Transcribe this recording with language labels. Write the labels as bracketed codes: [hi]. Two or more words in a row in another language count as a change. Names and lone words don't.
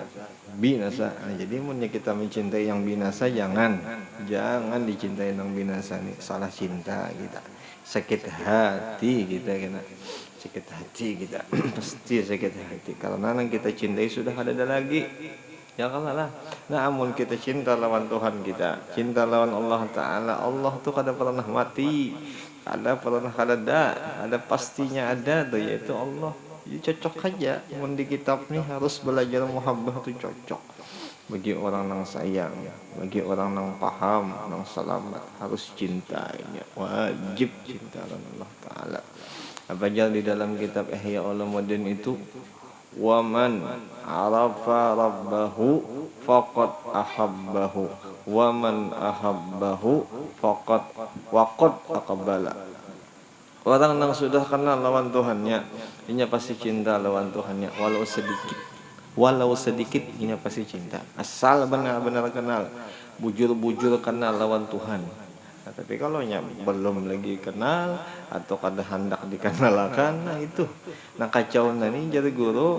[bjn] Nah, jadi munnya kita mencintai yang binasa, jangan dicintai yang binasa nih. Salah cinta kita, sakit hati kita kena sakit hati kita pasti sakit hati karena yang kita cintai sudah ada lagi. Ya kalah. Nah amun kita cinta lawan Tuhan kita, cinta lawan Allah Ta'ala, Allah tuh kada pernah mati, kada pernah ada pastinya ada tuh, yaitu Allah. Jadi cocok aja mun di kitab nih harus belajar muhabbah tuh cocok. Bagi orang yang sayang, bagi orang yang paham, yang selamat, harus cintainya, wajib cinta lawan Allah Ta'ala. Apa aja di dalam kitab Ihya Ulumuddin itu, [ar] ومن عرف ربه فقد أحبه ومن أحبه فقد أقبل. [bjn] Orang yang sudah kenal lawan Tuhannya, inya pasti cinta lawan Tuhannya walau sedikit inya pasti cinta, asal benar-benar kenal, bujur-bujur kenal lawan Tuhan. Nah, tapi kalau belum lagi kenal atau kada hendak dikenalkan, nah itu nah kacau nih jadi guru.